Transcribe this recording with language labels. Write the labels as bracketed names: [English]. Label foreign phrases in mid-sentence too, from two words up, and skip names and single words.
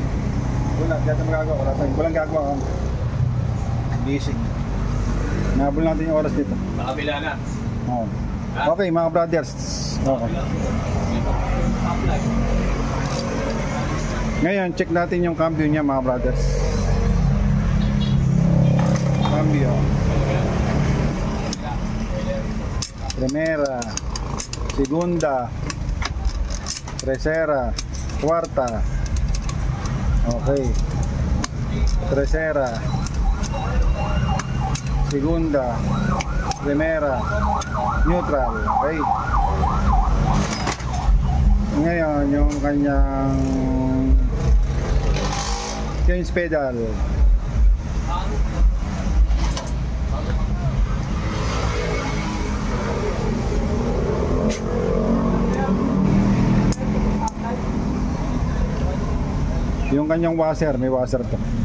[Filipino] Wala, dito magagawa. Wala tayong. Walang gagawa. Busy. Nabol natin yung oras dito. Sa kabila na. Oh. Okay mga brothers. Okay. Ngayon, check natin yung cambio niya mga brothers. Cambio. [Spanish] Primera, segunda, tercera, cuarta. Okay. Tercera, segunda, primera, [English] neutral. Okay. [Filipino] Ngayon, yung kanyang change pedal. Yung kanyang washer, may washer to.